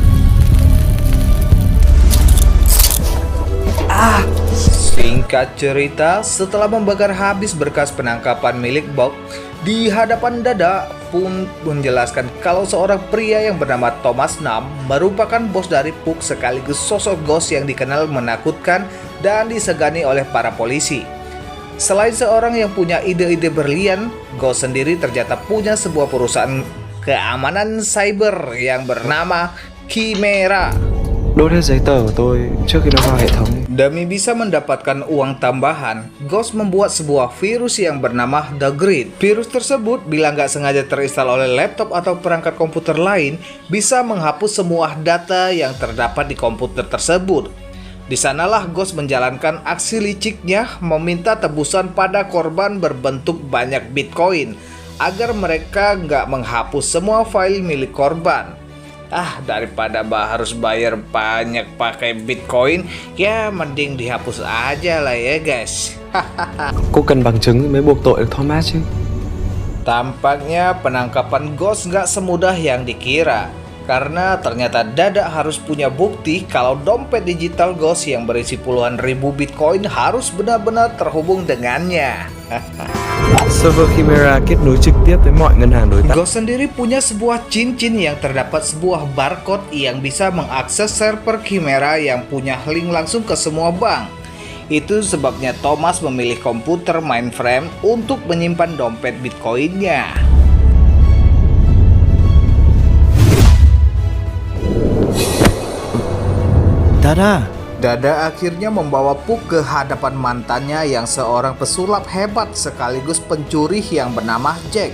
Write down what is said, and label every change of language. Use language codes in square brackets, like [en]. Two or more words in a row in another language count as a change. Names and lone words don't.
[id] Singkat cerita, setelah membakar habis berkas penangkapan milik Bok, di hadapan Dada pun menjelaskan kalau seorang pria yang bernama Thomas Nam merupakan bos dari Puk sekaligus sosok Ghost yang dikenal menakutkan dan disegani oleh para polisi. Selain seorang yang punya ide-ide berlian, Ghost sendiri ternyata punya sebuah perusahaan keamanan cyber yang bernama Chimera. [vi] Đốt hết giấy tờ của tôi trước khi nó vào hệ thống. [id] Demi bisa mendapatkan uang tambahan, Ghost membuat sebuah virus yang bernama The Grid. Virus tersebut bila nggak sengaja terinstal oleh laptop atau perangkat komputer lain, bisa menghapus semua data yang terdapat di komputer tersebut. Di sanalah Ghost menjalankan aksi liciknya meminta tebusan pada korban berbentuk banyak Bitcoin agar mereka nggak menghapus semua file milik korban. Daripada harus bayar banyak pakai Bitcoin, ya mending dihapus aja lah ya guys. [vi] Cô cần bằng chứng mới buộc tội được Thomas chứ. [id] Tampaknya penangkapan Ghost nggak semudah yang dikira. Karena ternyata Dada harus punya bukti kalau dompet digital Ghost yang berisi puluhan ribu Bitcoin harus benar-benar terhubung dengannya. [vi] Server Chimera kết nối trực tiếp với mọi ngân hàng đối tác. [id] Ghost sendiri punya sebuah cincin yang terdapat sebuah barcode yang bisa mengakses server Chimera yang punya link langsung ke semua bank. Itu sebabnya Thomas memilih komputer mainframe untuk menyimpan dompet Bitcoinnya. Dada akhirnya membawa Puk ke hadapan mantannya yang seorang pesulap hebat sekaligus pencuri yang bernama Jack.